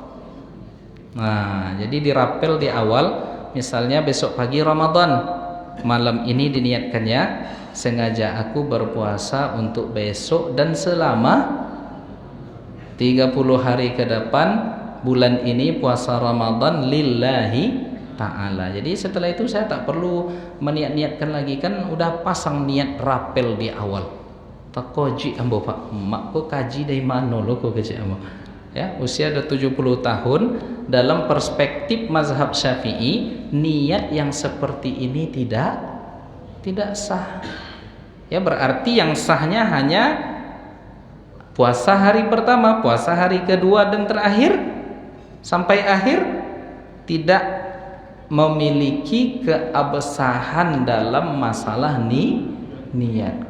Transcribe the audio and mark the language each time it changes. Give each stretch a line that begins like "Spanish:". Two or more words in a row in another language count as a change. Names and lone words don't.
Indonesian: Nah, jadi dirapel di awal, misalnya besok pagi Ramadan, malam ini diniatkannya sengaja aku berpuasa untuk besok dan selama 30 hari ke depan bulan ini puasa Ramadan
Arabic: لله تعالى.
Indonesian: Jadi setelah itu saya tak perlu meniat-niatkan lagi, kan udah pasang niat rapel di awal.
Minangkabau: Tak koji ambo Pak, mak ko kaji dari mana lo ko kaji ambo.
Indonesian: Ya, usia ada 70 tahun, dalam perspektif mazhab Syafi'i niat yang seperti ini tidak sah. Ya, berarti yang sahnya hanya puasa hari pertama, puasa hari kedua dan terakhir sampai akhir, tidak memiliki keabsahan dalam masalah niat.